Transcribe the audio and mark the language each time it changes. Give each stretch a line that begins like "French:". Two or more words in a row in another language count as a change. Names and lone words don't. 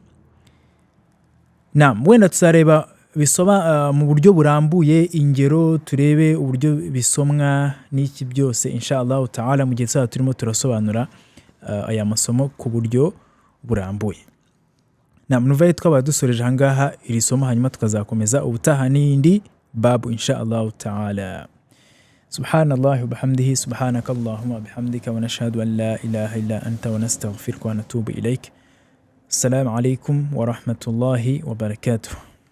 Kinyarwanda: Wenda tuzareba bisoma mu buryo burambuye ingero, turebe uburyo bisomwa n'iki byose
Arabic: إن شاء الله تعالى
Kinyarwanda: mu gihe turimo turasobanura aya masomo ku buryo burambuye. Nuvaye twaba dusoreje ahangaha iri somo, hanyuma tukazakomeza ubutaha n'indi babu
Arabic: إن شاء الله تعالى. سبحان الله وبحمده، سبحانك اللهم وبحمدك، ونشهد أن لا إله إلا أنت، ونستغفرك ونتوب إليك. السلام عليكم ورحمة الله وبركاته.